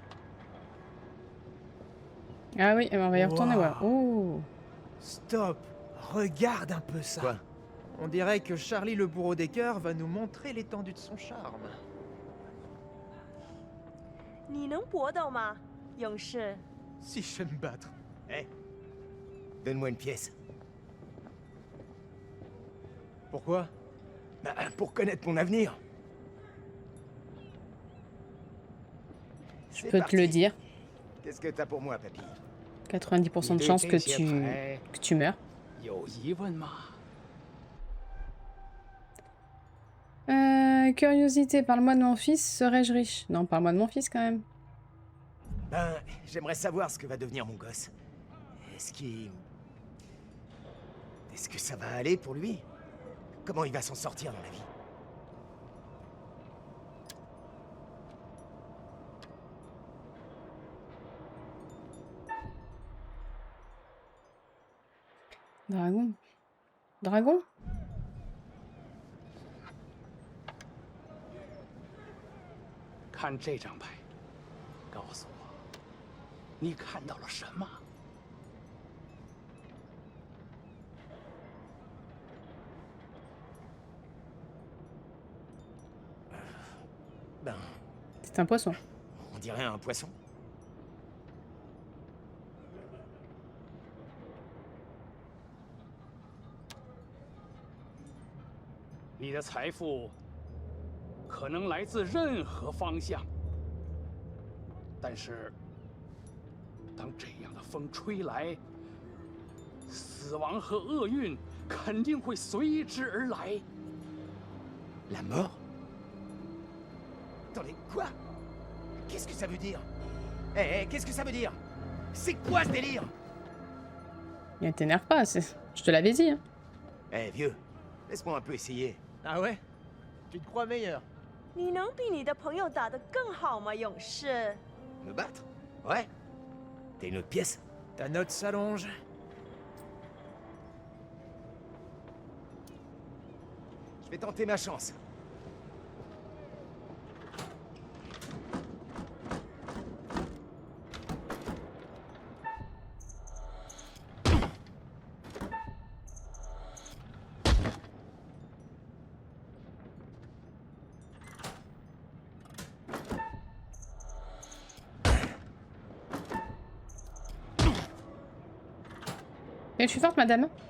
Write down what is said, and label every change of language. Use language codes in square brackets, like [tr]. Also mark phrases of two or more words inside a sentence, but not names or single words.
[fr] Ah oui, on va y retourner, ouais. Wow. Oh. Stop! Regarde un peu ça. Quoi? On dirait que Charlie le bourreau des cœurs va nous montrer l'étendue de son charme. [zh] 你能搏斗吗，勇士？ [fr] Si je sais me battre. Eh, donne-moi une pièce. Pourquoi? Bah, pour connaître mon avenir. Je peux te le dire. Qu'est-ce que t'as pour moi, papy? 90% de chances que tu meurs. [zh] 有疑问吗？ [fr] Curiosité, parle-moi de mon fils, serais-je riche? Non, parle-moi de mon fils quand même. Ben, j'aimerais savoir ce que va devenir mon gosse. Est-ce qu'il... Est-ce que ça va aller pour lui? Comment il va s'en sortir dans la vie? Dragon. Dragon? [zh] 看这张牌，告诉我，你看到了什么？ [fr] Ben, C'est un poisson. on dirait un poisson. [zh] 你的财富可能来自任何方向，但是当这样的风吹来，死亡和厄运肯定会随之而来。 [fr] La mort? Attendez, quoi? Qu'est-ce que ça veut dire? Eh, qu'est-ce que ça veut dire? C'est quoi ce délire? Ne t'énerve pas, je te l'avais dit. Hein. Eh, vieux, laisse-moi un peu essayer. Ah ouais? Tu te crois meilleur? [zh] 你能比你的朋友打得更好吗，勇士？ [fr] Me battre? Ouais. T'as une autre pièce? Ta note s'allonge. Je vais tenter ma chance. Et je suis forte, madame.